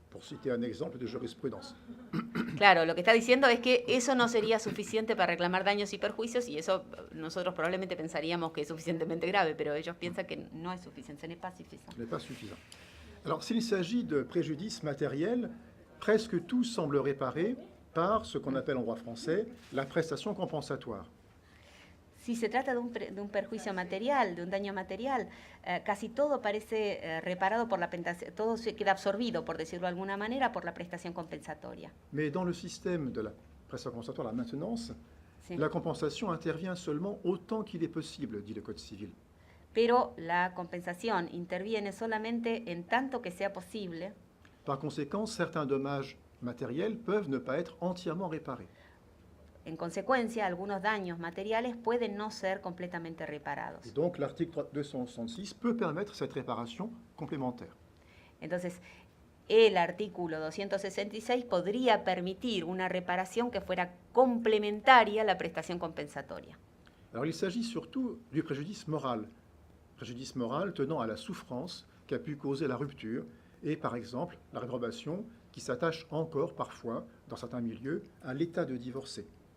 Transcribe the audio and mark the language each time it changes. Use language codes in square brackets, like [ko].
[fr] Pour citer un exemple de jurisprudence. [es] Claro, lo que está diciendo es que eso no sería suficiente para reclamar daños y perjuicios, y eso nosotros probablemente pensaríamos que es suficientemente grave, pero ellos piensan que no es suficiente, [fr] ce n'est pas suffisant. Ce n'est pas suffisant. Alors, s'il s'agit de préjudice matériel, presque tout semble réparé par ce qu'on appelle en droit français la prestation compensatoire. [es] Si se trata de un perjuicio material, de un daño material, casi todo parece reparado por todo se queda absorbido, por decirlo de alguna manera, por la prestación compensatoria. [fr] Mais dans le système de la prestation compensatoire, la maintenance, [es] Sí. [fr] la compensation intervient seulement autant qu'il est possible, dit le Code civil. [es] Pero la compensación interviene solamente en tanto que sea posible. [fr] Par conséquent, certains dommages matériels peuvent ne pas être entièrement réparés. [es] En consecuencia, algunos daños materiales pueden no ser completamente reparados. [fr] Et donc, l'article 266 peut permettre cette réparation complémentaire. [es] Entonces, el artículo 266 podría permitir una reparación que fuera complementaria a la prestación compensatoria. [fr] Alors, il s'agit surtout du préjudice moral tenant à la souffrance qu'a pu causer la rupture et, par exemple, la réprobation qui s'attache encore parfois, dans certains milieux, à l'état de divorcé.